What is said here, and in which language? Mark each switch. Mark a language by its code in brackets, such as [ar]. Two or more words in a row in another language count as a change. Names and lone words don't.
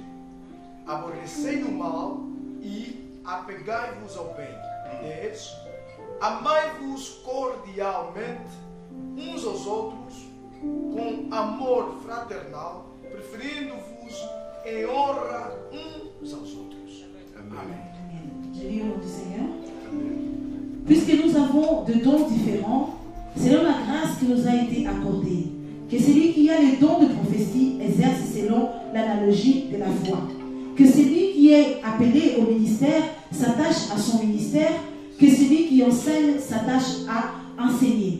[pt] Aborrecei o mal e apegai-vos ao bem. 10. Amai-vos cordialmente uns aos outros com amor fraternal, preferindo-vos em honra uns aos outros. Amém. [fr] Je lis au nom du Seigneur. Puisque nous avons de dons différents, Selon la grâce qui nous a été accordée, que celui qui a les dons de prophétie exerce selon l'analogie de la foi. Que celui qui est appelé au ministère s'attache à son ministère, que celui qui enseigne s'attache à enseigner.